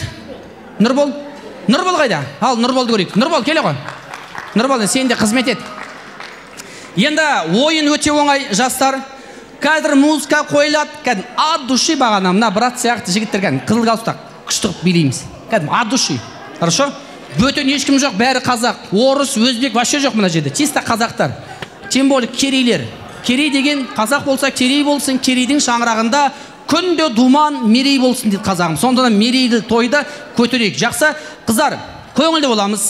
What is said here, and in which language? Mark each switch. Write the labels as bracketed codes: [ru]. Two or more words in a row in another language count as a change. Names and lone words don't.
[kk] Нұрбол. Нұрбол қайда? Ал, Нұрболды көрейік. Нұрбол, келе ғой. Нұрбол, сен де қызмет ет. Енді ойын өте оңай, жастар. Қазір музыка қойылады. Кәдім, [ru] от души [kk] бағана. Мына брат сияқты жігіттер кәдім, қызыл галстук күштігіп билейміз. Кәдім, [ru] от души. Хорошо? [kk] Бөтен ешкім жоқ, бәрі қазақ. Орыс, өзбек, вообще жоқ мына жерде. Чисто қазақтар. [ru] Тем более [kk] керейлер. Керей деген қазақ болса, керей болсын. Керейдің шаңырағында күнде думан, мерей болсын дейді қазағым. Сонда мерейді тойды көтерейік. Жақсы, қыздар, көңілді боламыз.